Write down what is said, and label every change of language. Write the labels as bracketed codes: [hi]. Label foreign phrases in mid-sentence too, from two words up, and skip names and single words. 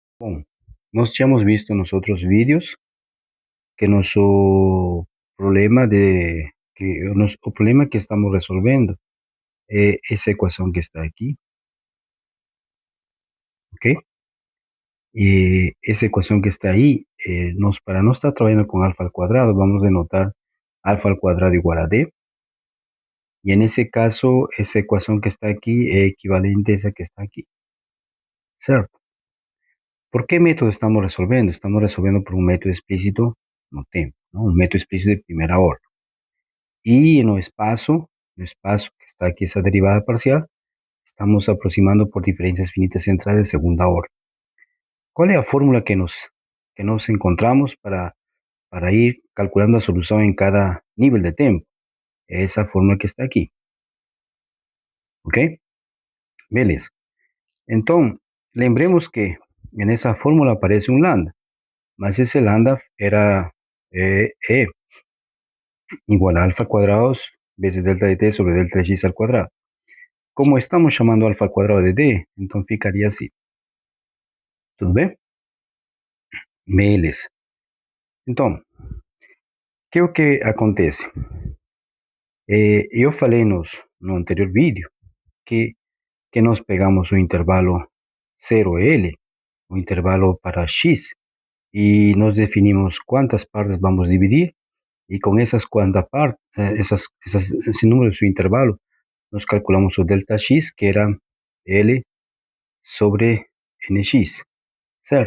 [pt] Bom, nós tínhamos visto nos outros vídeos que nosso problema de o problema que estamos resolvendo é essa equação que está aqui, ok? E essa equação que está aí, para não estar trabalhando com alfa [es] al cuadrado, [pt] vamos denotar alfa [es] al cuadrado [pt] igual a d. E nesse caso, essa equação que está aqui é equivalente a essa que está aqui, certo? Por que método estamos resolvendo? Estamos resolvendo por um método explícito no tempo, não? Um método explícito de primeira ordem. [es] Y no espacio que está aquí, esa derivada parcial, estamos aproximando por diferencias finitas centrales de segunda orden. ¿Cuál es la fórmula que nos encontramos para ir calculando la solución en cada nivel de tiempo? Esa fórmula que está aquí. [pt] ¿Ok? Beleza. [es] Entonces, lembremos que en esa fórmula aparece un lambda, mas ese lambda era E igual a alfa cuadrados veces delta de t sobre delta de x al cuadrado. Como estamos llamando alfa al cuadrado de d, entonces ficaria así. [pt] Tudo bem? Beleza. Então, que é o que acontece? Eu falei no anterior vídeo que nós pegamos o intervalo 0L, o intervalo para x, e nós definimos quantas partes vamos dividir, e com essas quantas partes, esse número, seu intervalo, nós calculamos o delta x, que era L sobre nx, certo?